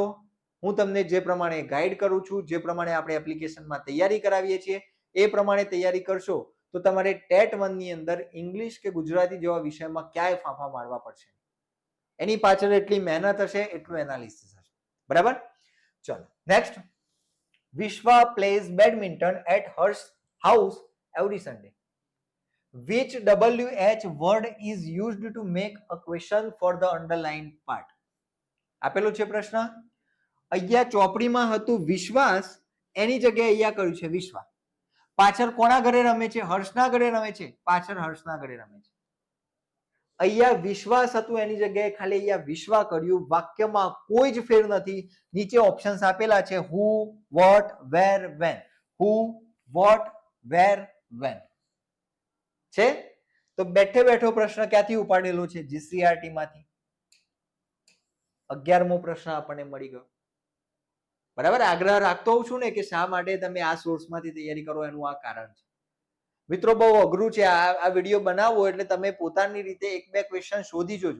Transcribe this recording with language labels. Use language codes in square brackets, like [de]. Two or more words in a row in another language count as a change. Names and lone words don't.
[gu] હું તમને જે પ્રમાણે ગાઈડ કરું છું, જે પ્રમાણે આપણે એપ્લિકેશનમાં તૈયારી કરાવીએ છીએ, એ પ્રમાણે તૈયારી કરશો તો તમારે ટેટ 1 ની અંદર ઇંગ્લિશ કે ગુજરાતી જેવા વિષયમાં ક્યાંય ફાંફા મારવા પડશે. એની પાછળ એટલી મહેનત હશે, એટલું એનાલિસિસ હશે. બરાબર? ચલો નેક્સ્ટ. [en] Vishwa plays badminton at Harsh house every Sunday. Which WH word is used to make a question for the underlined part? [gu] આપેલો છે પ્રશ્ન. અહીંયા ચોપડીમાં હતું વિશ્વાસ, એની જગ્યાએ અહીંયા કહ્યું છે વિશ્વા. પાછળ કોના ઘરે રમે છે? હર્ષના ઘરે રમે છે. પાછળ હર્ષના ઘરે રમે છે. અહીંયા વિશ્વાસ હતું, એની જગ્યાએ ખાલી અહીંયા વિશ્વા કર્યું. વાક્યમાં કોઈ જ ફેર નથી. નીચે ઓપ્શન્સ આપેલા છે, [en] who, what, where, when. who, what, where, when. [gu] છે? તો બેઠે બેઠો પ્રશ્ન ક્યાંથી ઉપાડેલો છે? જીસીઆરટી માંથી. 11મો પ્રશ્ન આપણને મળી ગયો. બરાબર? આગ્રહ રાખતો હોઉં છું ને કે શા માટે તમે આ સોર્સમાંથી તૈયારી કરો, એનું આ કારણ છે. મિત્રો બહુ અઘરું છે આ વિડીયો બનાવવો, એટલે તમે પોતાની રીતે 1-2 ક્વેશ્ચન શોધી જોજો.